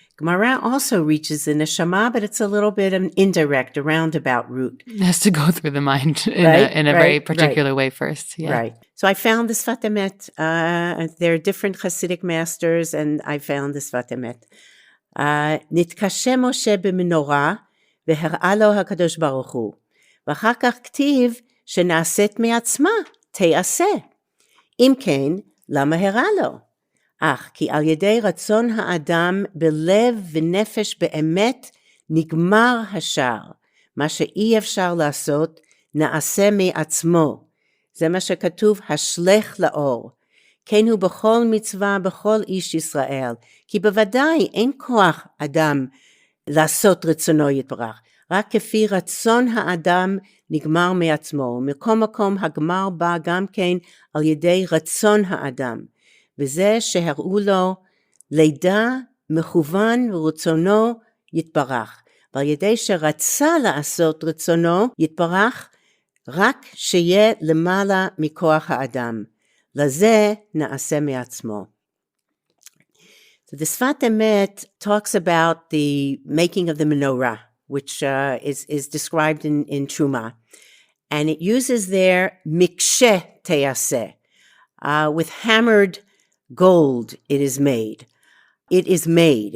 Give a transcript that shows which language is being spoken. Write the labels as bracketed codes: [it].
[en] Gemara also reaches the neshama, but it's a little bit indirect, a roundabout route. It has to go through the mind in a very particular way first. Yeah. Right. So I found the Sfat Emet. There are different Hasidic masters, and I found the Sfat Emet. [he] נתקשה משה במנורה, והראה לו הקדוש ברוך הוא. ואחר כך כתיב שנעשית מעצמה, תעשה. אם כן, למה הראה לו? אך כי על ידי רצון האדם בלב ונפש באמת נגמר השאר. מה שאי אפשר לעשות, נעשה מעצמו. זה מה שכתוב, השלך לאור. כן הוא בכל מצווה, בכל איש ישראל. כי בוודאי אין כוח אדם לעשות רצונו יתברך. רק כפי רצון האדם נגמר מעצמו. מקום מקום הגמר בא גם כן על ידי רצון האדם. וזה שהראו לו לידה מכוון ורצונו יתברך. ועל ידי שרצה לעשות רצונו יתברך, רק שיהיה למעלה מכוח האדם. לזה נעשה מעצמו. [en] So the Sfat Emet talks about the making of the menorah, which is described in Truma. And it uses there mikshe teaseh. With hammered gold it is made. It is made.